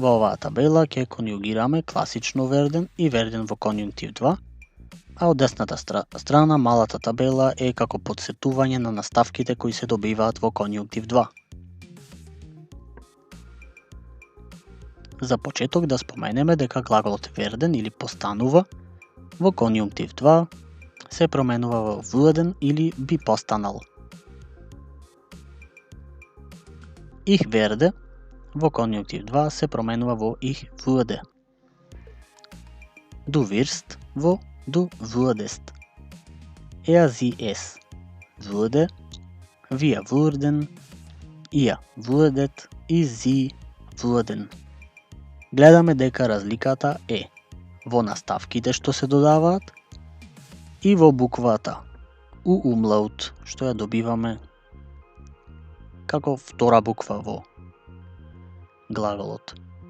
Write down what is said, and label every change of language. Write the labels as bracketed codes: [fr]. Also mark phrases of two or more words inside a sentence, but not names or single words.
[mk] Во оваа табела ќе конјугираме класично верден и верден во конјунктив 2, а од десната страна малата табела е како подсетување на наставките кои се добиваат во конјунктив 2. За почеток да споменеме дека глаголот верден или постанува во конјунктив 2 се променува во вуеден или би постанал. [de] Ich werde [mk] во конјунктив 2 се променува во [de] ich würde. Du wirst во du würdest. Er, sie, es würde, wir würden, ihr würdet и sie würden. [mk] Гледаме дека разликата е во наставките што се додаваат и во буквата у умлаут што ја добиваме како втора буква во глаголот.